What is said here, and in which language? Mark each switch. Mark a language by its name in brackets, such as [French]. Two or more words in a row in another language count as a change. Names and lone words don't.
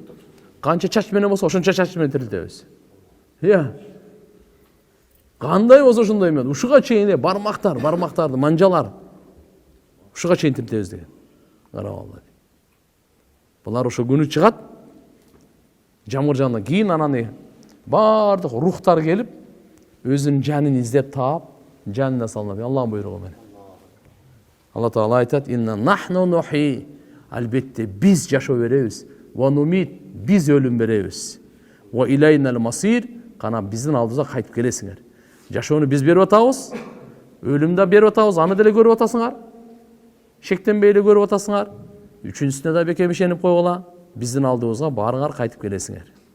[Kyrgyz] Канча чач менен болсо, ошончо чач менен тирилтебиз. Кандай болсо ошондой менен, ушуга чейин бармактарды, манжалар, ушуга чейин тирилтебиз деген. Карап алды. Булар ошо күнү чыгат, жамгыр жагынан кийин анан бардык рухтар келип, өзүнүн жанын издеп таап, жанына салынат. Аллахтын буйругу менен. Алла Таала айтат: [Arabic] "إنا نحن نحيي", [Kyrgyz] албетте биз жашоо беребиз. [Arabic] "ونميت", [Kyrgyz] биз өлүм беребиз. [Arabic] "وإلينا المصير", [Kyrgyz] кана биздин алдыбызга кайтып келесиңер. Жашоону биз берип атабыз, өлүмдү берип атабыз, аны деле көрүп атасыңар. Шектенбей эле көрүп атасыңар. Үчүнчүсүнө да бекем ишенип койгула, биздин алдыбызга барыңар кайтып келесиңер.